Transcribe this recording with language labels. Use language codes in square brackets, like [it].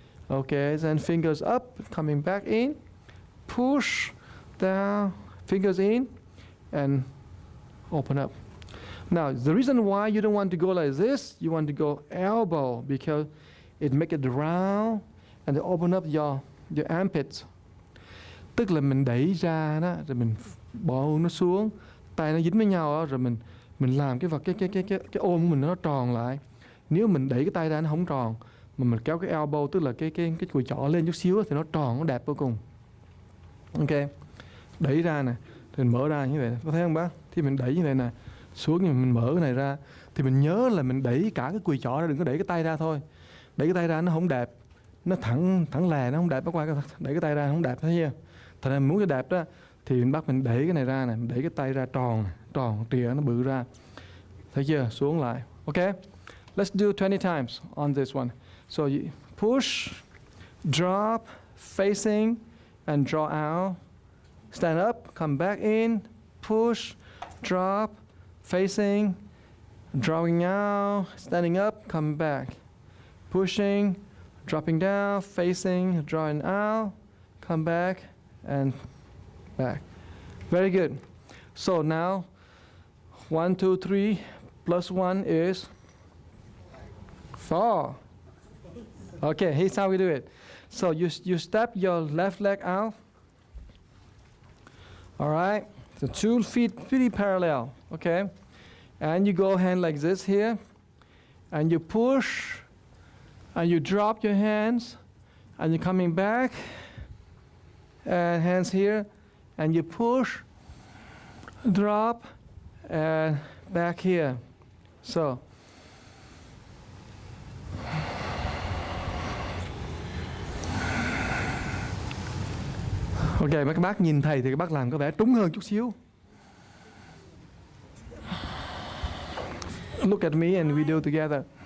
[en] Okay, then fingers up, coming back in, push down, fingers in, and open up. Now, the reason why you don't want to go like this, you want to go elbow because it make it round and it open up your armpits. [vi] Tức là mình đẩy ra đó, rồi mình bỏ nó xuống, tay nó dính với nhau đó, rồi mình làm cái ôm của mình nó tròn lại. Nếu mình đẩy cái tay ra nó không tròn, mà mình kéo cái elbow, tức là cái cùi chỏ lên chút xíu thì nó tròn, nó đẹp vô cùng. Ok, đẩy ra nè, rồi mình mở ra như vậy, có thấy không bác? Thì mình đẩy như vậy nè, xuống nhưng mình mở cái này ra, thì mình nhớ là mình đẩy cả cái cùi chỏ ra, đừng có đẩy cái tay ra thôi. Đẩy cái tay ra nó không đẹp, nó thẳng lè, nó không đẹp. Bác qua đẩy cái tay ra không đẹp, thấy chưa? Thật ra mình muốn cái đẹp đó thì mình đẩy cái này ra nè, đẩy cái tay ra tròn trìa nó bự ra, thấy chưa? Xuống lại. [en] Ok, let's do 20 times on this one. So you push, drop, facing, and draw out. Stand up, come back in, push, drop, facing, drawing out, standing up, come back, pushing, dropping down, facing, drawing out, come back, and back. Very good. So now, 1, 2, 3, plus 1 is 4. Okay, here's how we do it. So you step your left leg out. All right, so 2 feet pretty parallel, okay? And you go hand like this here, and you push, and you drop your hands, and you're coming back, and hands here, and you push, drop, and back here. [vi] So, ok, mấy các bác nhìn thầy thì các bác làm có vẻ trúng hơn chút xíu. [en] Look at me and we do together.